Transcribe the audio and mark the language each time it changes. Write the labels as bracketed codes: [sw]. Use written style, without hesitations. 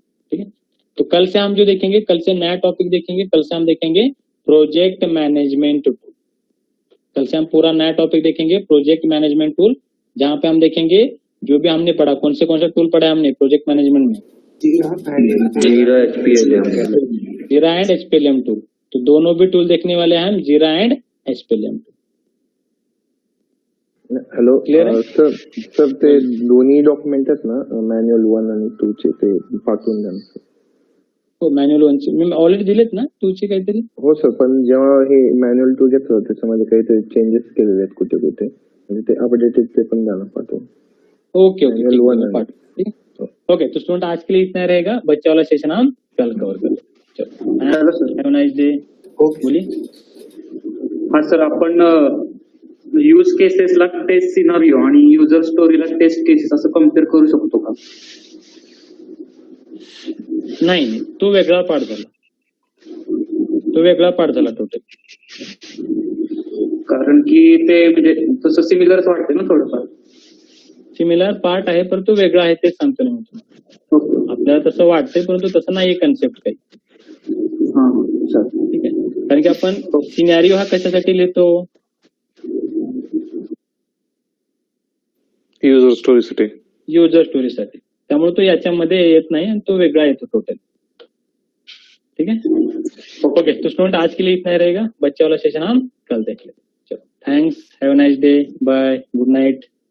[hi] ठीक है, तो कल से हम जो देखेंगे, कल से नया टॉपिक देखेंगे. कल से हम देखेंगे प्रोजेक्ट मैनेजमेंट टूल. कल से हम पूरा नया टॉपिक देखेंगे प्रोजेक्ट मैनेजमेंट टूल, जहाँ पे हम देखेंगे जो भी हमने पढ़ा. कौन से टूल पढ़ा है हमने प्रोजेक्ट मैनेजमेंट में? जीरा एंड HPLM टूल. तो दोनों भी टूल देखने वाले हैं हम, जीरा and HPLM tool. [en] hello [mr] Clear आहे? सर ते दोन्ही डॉक्युमेंट आहेत ना मॅन्युअल 1 आणि 2 चे, ते पाठवून द्या ना. हो, मॅन्युअल 1 ची मी ऑलरेडी दिलेत ना, 2 चे काहीतरी. हो सर, पण जेव्हा हे मॅन्युअल 2 घेतलं त्याच्यामध्ये काहीतरी चेंजेस केलेले आहेत कुठे कुठे, म्हणजे ते अपडेटेड ते पण द्या ना पाठवून. [en] Okay okay, Manual one है. [hi] ठीक है. ओके, तो स्टूडेंट आज के लिए इतना रहेगा. बच्चा वाला सेशन हम कल कवर कर लेंगे. [en] Hello, sir. Have a nice day. Okay. [hi] बोलिए. [mr] हा सर, आपण यूज केसेसला टेस्ट सिनारिओ आणि युजर स्टोरीला टेस्ट केसेस असं कम्पेअर करू शकतो का? नाही, तो वेगळा पार्ट झाला. तो वेगळा पार्ट झाला टोटल. कारण की ते म्हणजे तसं सिमिलरच वाटते ना थोडंफार. सिमिलर पार्ट आहे, पण तो वेगळा आहे ते सांगतो ना मी तुम्हाला. आपल्याला तसं वाटतंय, परंतु तसं नाही कन्सेप्ट काही. हा सर, ठीक आहे, कारण की आपण सिनॅरिओ हा कशासाठी लिहितो? युजर स्टोरीसाठी. युजर स्टोरीसाठी. त्यामुळे तो याच्यामध्ये येत नाही आणि तो वेगळा येतो टोटल. [hi] ठीक है, ओके. तो स्टूडेंट आज के लिए इतना ही रहेगा. बच्चे वाला सेशन हम कल देख लेंगे. चलो, [en] Thanks, have a nice day, bye, good night.